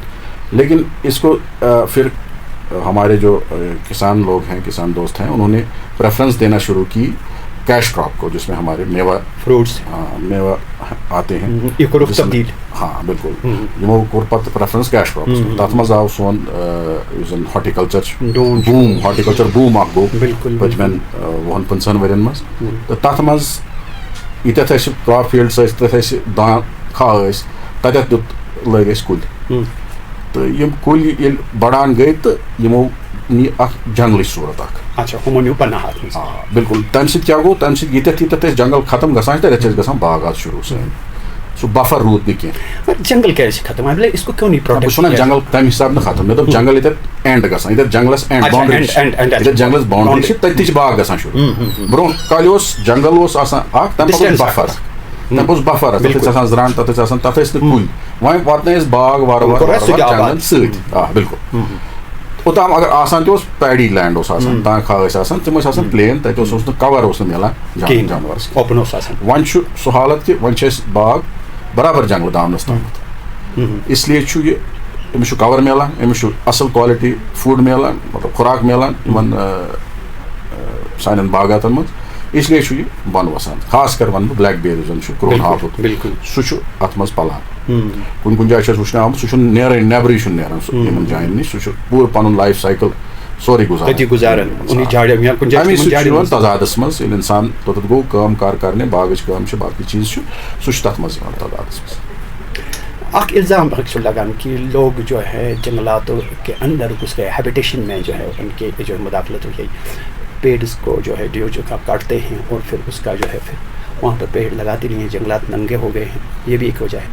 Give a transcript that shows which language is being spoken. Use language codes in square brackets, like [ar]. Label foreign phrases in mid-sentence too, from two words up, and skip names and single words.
[ur] لیکن اس کو پھر ہمارے جو کسان لوگ ہیں، کسان دوست ہیں، انہوں نے پریفرنس دینا شروع کی [en] cash crop [ur] کو، جس میں ہمارے میوہ فروٹس میوہ آتے ہیں. [ks] ہاں بالکل، یمو کور پتہ پریفرنس [en] cash crops. [ks] تتھ منٛز آو سون یُس زن [en] horticulture boom [ks] اکھ گوٚو پٔتمٮ۪ن 20-25 ؤرین منٛز. تہٕ تتھ منٛز ییٚتٮ۪تھ اَسہِ [en] crop field [ks] ٲسۍ، تتھ ٲسۍ دان کھہہ ٲسۍ، تتٮ۪تھ لٲگۍ اَسہِ کُلۍ. تہٕ یِم کُلۍ ییٚلہِ بڑان گٔے تہٕ یِمو نی اکھ جنگلٕچ صوٗرت اکھ. اچھا، ہُمو نیوٗ پناہات. بالکل. تمہِ سۭتۍ کیٛاہ گوٚو، تمہِ سۭتۍ ییٚتٮ۪تھ ٲسۍ جنگل ختم گژھان تتٮ۪تھ ٲسۍ گژھان باغات شروٗع. سُہ بفر روٗد نہٕ کینٛہہ. جنگل کیٛازِ چھِ ختم؟ [ur] اس کو کیوں نہیں [ks] بہٕ چھُس وَنان جنگل تمہِ حساب نہٕ ختم. مےٚ دوٚپ جنگل ییٚتٮ۪تھ اینڈ گژھان، ییٚتٮ۪تھ جنگلس [en] end boundary, [ks] ییٚتٮ۪تھ جنگلس باونڈری چھِ تتہِ چھِ باغ گژھان شروٗع. برونٛہہ کالہِ اوس جنگل اوس آسان اکھ، تمہِ پتہٕ اوس بفر، تمہِ پتہٕ اوس بفر، تتھ ٲسۍ آسان زرٛانٛٹھ، تتھ ٲسۍ آسان، تتھ ٲسۍ نہٕ کُلۍ. وۄنۍ واتنٲے أسۍ باغ وارٕ وارٕ جنگلن سۭتۍ. آ بالکل. اوٚتام اگر آسان تہِ اوس [en] paddy land [ks] اوس آسان، تان کھہہ ٲسۍ آسان، تِم ٲسۍ آسان پلین، تتہِ اوس نہٕ کور اوس نہٕ مِلان جانورس. وۄنۍ چھُ سُہ حالت کہِ وۄنۍ چھِ أسۍ باغ برابر جنگلہٕ دامنس تامتھ. [ur] اس لیے [ks] چھُ یہِ أمِس چھُ کور مِلان، أمِس چھُ اصل [en] quality food [ks] مِلان، مطلب خوراک مِلان یِمن سانٮ۪ن باغاتن منٛز. [ur] اس لیے [ks] یہ ون وسان خاص کر ون [en] black bear [ks] زن کرون ہاپت سہ ات مز پلان کن جائیں وچن آمت سہ نیران نیبرے نیران جائن نش سہ پور پن [en] life cycle [ks] سوری گزاران تضادس مز انسان توت گو کام کار کرنے باغچ کام باقی چیز سہ تر مز تضادس مز. [ur] ایک الزام لگان کہ لوگ جو ہے جنگلاتوں کے اندر گھس گئے, ہیبیٹیشن میں جو ہے ان کے جو مداخلت ہو گئی, پیڑس کو جو ہے جو کاٹتے ہیں اور پھر اس کا جو ہے پھر وہاں پر پیڑ لگاتے نہیں ہیں, جنگلات ننگے ہو گئے ہیں, یہ بھی ایک وجہ ہے.